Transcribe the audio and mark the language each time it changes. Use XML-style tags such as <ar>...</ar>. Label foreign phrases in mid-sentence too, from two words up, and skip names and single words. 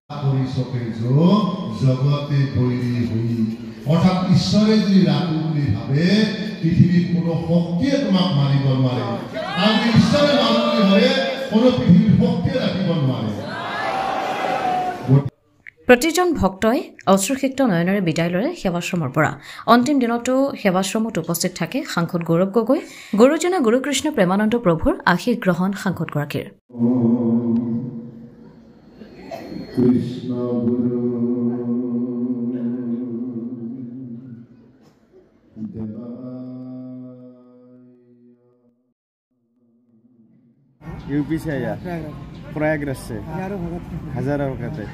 <as>অৰ্থাৎ ঈশ্বৰে যদি ৰাখো বুলি ভাবে পৃথিৱীত কোনো শক্তিয়ে তোমাক মাৰিব নোৱাৰে আৰু ঈশ্বৰে মাৰো বুলি ভাবে কোনো পৃথিৱীৰ শক্তিয়ে ৰাখিব নোৱাৰে। প্ৰতিজন ভক্তই অশ্ৰুসিক্ত নয়নেৰে বিদায় লয় সেৱাশ্ৰমৰ পৰা। অন্তিম দিনতো সেৱাশ্ৰমত উপস্থিত থাকে সাংসদ গৌৰৱ গগৈ, গুৰুজনা গুৰুকৃষ্ণ প্ৰেমানন্দ প্ৰভুৰ আশীষ গ্ৰহণ সাংসদগৰাকীৰ।</as> <hi>यूपी से आया, प्रयागराज से हजारों भगत है।</hi>